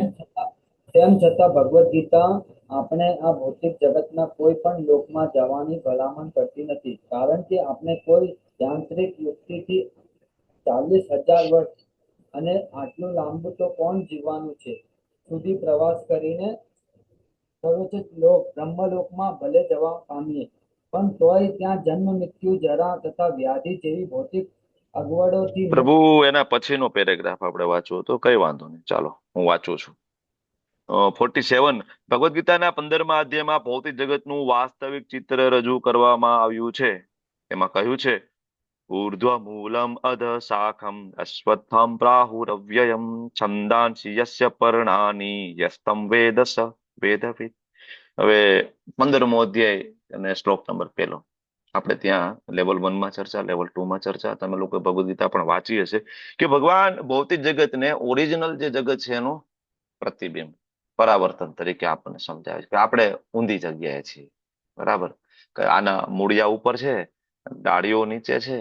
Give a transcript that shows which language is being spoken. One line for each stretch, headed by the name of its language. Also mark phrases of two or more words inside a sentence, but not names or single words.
Gujarati: તેમ છતાં ભગવદ્ ગીતા આપણે આ ભૌતિક જગતના કોઈ પણ લોકમાં જવાની ભલામણ કરતી નથી, કારણ કે આપણે કોઈ યાંત્રિક યુક્તિથી 40,000 વર્ષ અને આટલું લાંબુ તો કોણ જીવવાનું છે સુધી પ્રવાસ કરીને સર્વોચ્ચ લોક બ્રહ્મલોકમાં ભલે જવા પામીએ, પણ તોય ત્યાં જન્મ મૃત્યુ જરા તથા વ્યાધિ જેવી ભૌતિક અગવડોથી પ્રભુ એના પછીનો પેરેગ્રાફ આપણે વાંચવો તો કઈ વાંધો નહીં, ચાલો હું વાંચું છું. 47 ભગવદ્ ગીતાના 15મા અધ્યાયમાં ભૌતિક જગતનું વાસ્તવિક ચિત્ર રજૂ કરવામાં આવ્યું છે. એમાં કહ્યું છે
Sanskrit: ऊर्ध्वमूलम् अधः शाखम् अश्वत्थं प्राहुरव्ययम् छन्दांसि यस्य पर्णानि यस्तं वेद स वेदवित्।
Gujarati: હવે 15મો અધ્યાય અને શ્લોક નંબર 1 આપણે ત્યાં લેવલ 1 માં ચર્ચા, લેવલ 2 માં ચર્ચા, તમે લોકો ભગવદ ગીતા પણ વાંચી હશે કે ભગવાન ભૌતિક જગતને ઓરિજિનલ જે જગત છે એનું પ્રતિબિંબ, પરાવર્તન તરીકે આપણને સમજાવે છે કે આપણે ઊંધી જગ્યાએ છીએ, બરાબર, કે આના મૂળિયા ઉપર છે, ડાળીઓ નીચે છે.